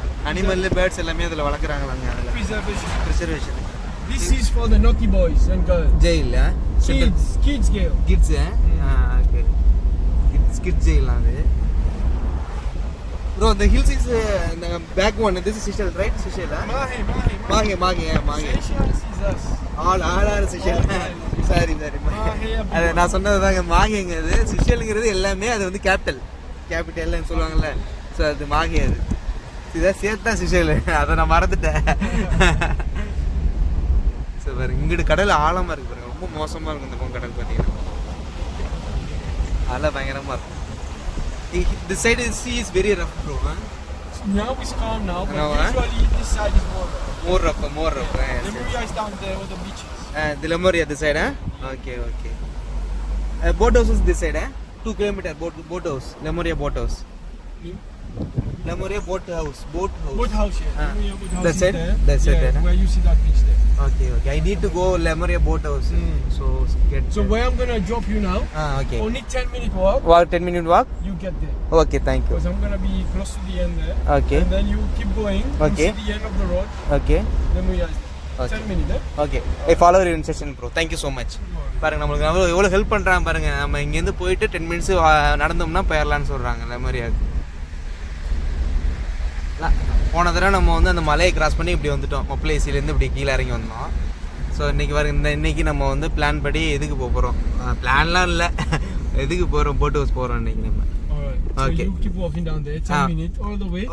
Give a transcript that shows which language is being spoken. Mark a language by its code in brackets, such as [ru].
[en] Animal birds [ta] எல்லாமே அதில் வளர்க்குறாங்களாங்க. அதில் [en] preservation. Preservation. This is for the naughty boys and girls. Jail. Kids jail. Kids. Okay. Kids jail அது. Bro, the hills is the back one. This is Seychelles, right? Seychelles. Mahe. Seychelles is us. All are Seychelles. Sorry. [ta] அது நான் சொன்னது தாங்க மாஹேங்கிறது. சிஷலுங்கிறது எல்லாமே அது வந்து கேபிட்டல்னு சொல்லுவாங்கல்ல. So அது மாஹே. அது இதான் சேர்த்து தான் சிஷல். அதை நான் மறந்துட்டேன். ஸோ பாருங்க இங்கிட்டு கடல் ஆழமாக இருக்குது பாருங்க. ரொம்ப மோசமாக இருக்கும் இந்த பக்கம் கடல் பார்த்தீங்கன்னா. அதெல்லாம் பயங்கரமாக இருக்கும். [en] This side is sea is very rough, bro. Now it's calm now, but No, usually this side is more rough. More rough. Yes. Lemuria is down there with the beaches. The Lemuria this side, huh? Okay. Boat house is this side, huh? 2 kilometer boat house. Lemuria boat house. Lemuria boat house. Boat house, yeah. Lemuria boat house That's is it? there. That's it, huh? where you see that beach there. Okay. I need to go Lemuria boat house. So get. So where I'm gonna drop you now, Okay. only 10-minute walk, Walk 10-minute walk. you get there. Okay, thank you. Because I'm gonna be close to the end there. Okay. And then you keep going. Okay. You see the end of the road. Okay. Lemuria is there. Okay. 10 minutes, eh? Okay I follow your instruction bro. Thank you so much. [ta] பாருங்க நம்மளுக்கு எவ்வளோ help பண்ணுறாங்க பாருங்க. நம்ம இங்கேருந்து போயிட்டு 10 minutes நடந்தோம்னா போயிடலான்னு சொல்கிறாங்க லெமரியாவுக்கு. போன தடவை நம்ம வந்து அந்த மலையை கிராஸ் பண்ணி இப்படி வந்துட்டோம். மொப்ளேசிலேருந்து இப்படி கீழே இறங்கி வந்தோம். ஸோ இன்னைக்கு நம்ம வந்து பிளான் படி எதுக்கு போக போகிறோம்? பிளான்லாம் இல்லை, எதுக்கு போகிறோம்? போட் ஹவுஸ் போகிறோம் இன்னைக்கு நம்ம. [en] Alright. So Okay. you keep walking down there, 10 minutes all the way.